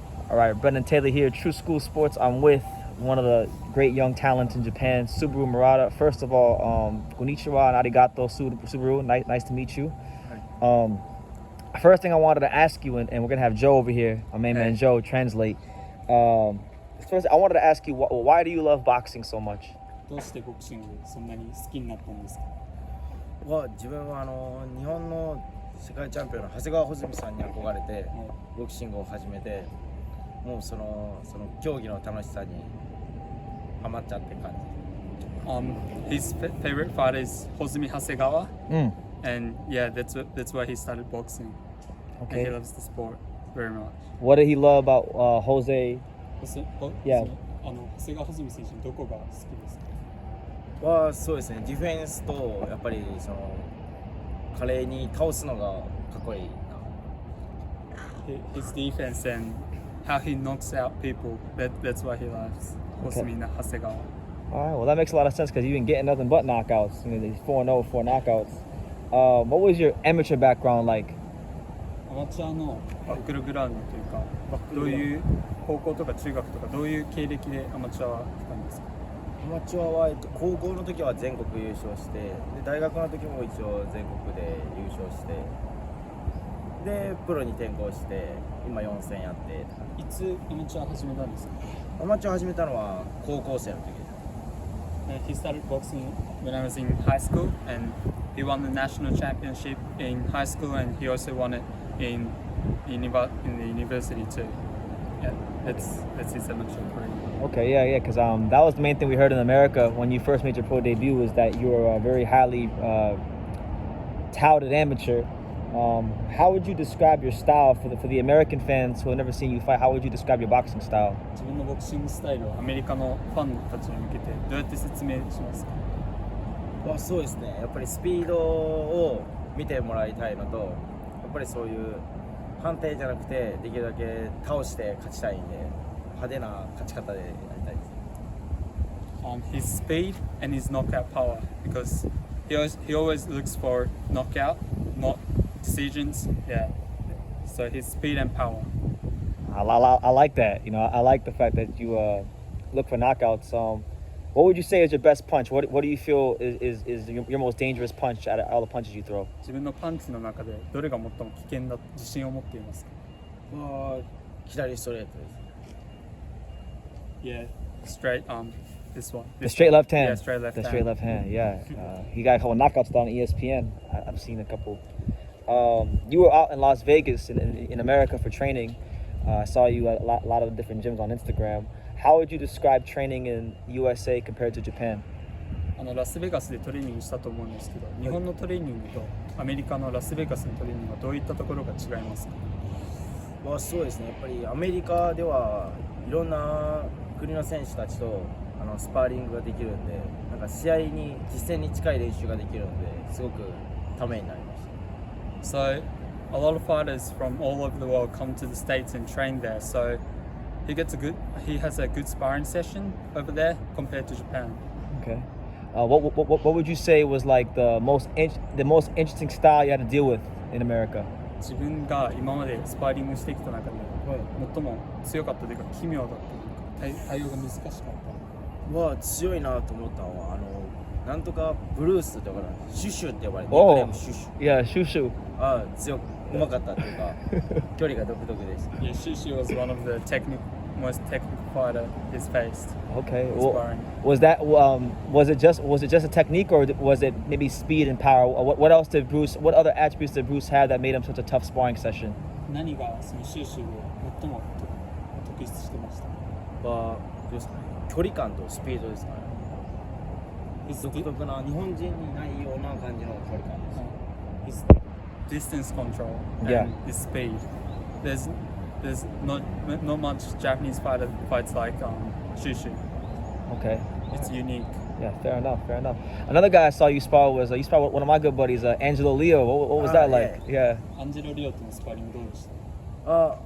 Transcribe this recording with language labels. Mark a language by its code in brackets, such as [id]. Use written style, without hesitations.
[en] All right, Brendan Taylor here, True School Sports. I'm with one of the great young talents in Japan, Subaru Murata. First of all, konnichiwa and arigato, Subaru. Nice to meet you. First thing I wanted to ask you, and we're going to have Joe over here, our main man Joe, translate. First, I wanted to ask you, why do you love boxing so much? [ja] どうしてボクシングそんなに好きになったんですか？自分は日本の世界チャンピオンの長谷川穂積さんに憧れてボクシングを始めて、もうその競技の楽しさにハマっちゃって感じ。 [en] His favorite fighter is Hozumi Hasegawa, and yeah, that's why he started boxing. Okay. And he loves the sport very much. What did he love about Jose? Yeah. [ja] 長谷川穂積選手のどこが好きですか？そうですね、ディフェンスとやっぱり華麗に倒すのがかっこいいな。 [en] His defense and how he knocks out people, that's why he loves Hozumi Hasegawa. All right, well that makes a lot of sense because you've been getting nothing but knockouts. You know, he's 4-0, 4 knockouts. What was your amateur background like? [ja] アマチュアのバックルグラウンドというか、どういう高校とか中学とかどういう経歴でアマチュアは来たんですか？アマチュアは、高校の時は全国優勝して、で大学の時も一応全国で優勝して、でプロに転向して今4戦やって。いつアマチュア始めたんですか？アマチュア始めたのは高校生の時です。 [en] He started boxing when I was in high school, and he won the national championship in high school, and he also won it in the university too. Yeah, that's his amateur career. Okay, yeah, because that was the main thing we heard in America when you first made your pro debut, was that you were a very highly touted amateur. How would you describe your style for the American fans who have never seen you fight? How would you describe your boxing style? [ja] 自分のボクシングスタイルをアメリカのファンたちに向けてどうやって説明しますか？そうですね、やっぱりスピードを見てもらいたいのと、やっぱりそういう判定じゃなくてできるだけ倒して勝ちたいんで、派手な勝ち方でやりたいです。 [en] His speed and his knockout power, because he always looks for knockout, not decisions. Yeah. So his speed and power. I like that. You know, I like the fact that you look for knockouts. What would you say is your best punch? What do you feel is your most dangerous punch out of all the punches you throw? [ja] 自分のパンチの中でどれが最も危険だと自信を持っていますか？左ストレートです。 [en] Yeah, straight this one. The straight left hand. Yeah, straight left the hand. straight left hand. Yeah, he got a couple knockouts on ESPN. I've seen a couple. You were out in Las Vegas in America for training. I saw you at a lot of different gyms on Instagram. How would you describe training in USA compared to Japan? [ja] ラスベガスでトレーニングしたと思うんですけど、日本のトレーニングとアメリカのラスベガスのトレーニングはどういったところが違いますか？そうですね、やっぱりアメリカではいろんな国の選手たちとスパーリングができるんで、なんか試合に実戦に近い練習ができるのですごくためになりました。 [en] So a lot of fighters from all over the world come to the States and train there. So he has a good sparring session over there compared to Japan. Okay. What would you say was like the most interesting style you had to deal with in America? [ja] 自分が今までスパーリングしてきた中で最も強かったというか奇妙だったというか対応が難しかった。強いなと思ったのはなんとかブルースとかシュシュって呼ばれて、シュシュ。Yeah, シュシュ。強くうまかったっていうか距離が独特でした。 [en] Yeah, Shushu was one of the most technical fighter he's faced. Okay. Was it just a technique, or was it maybe speed and power? What other attributes did Bruce have that made him such a tough sparring session? [ja] 何がそのシュシュで最も特筆してました？どうですかね。距離感とスピードですかね。独特な日本人にないような感じの距離感です。 [en] His distance control and his speed. There's not much Japanese fighter fights like Shushu. Okay. It's unique. Yeah, fair enough. Another guy I saw you spar was you sparred with one of my good buddies, Angelo Leo. What was that like? Yeah. [ja] Angelo Leo とのスパーリングどうでした？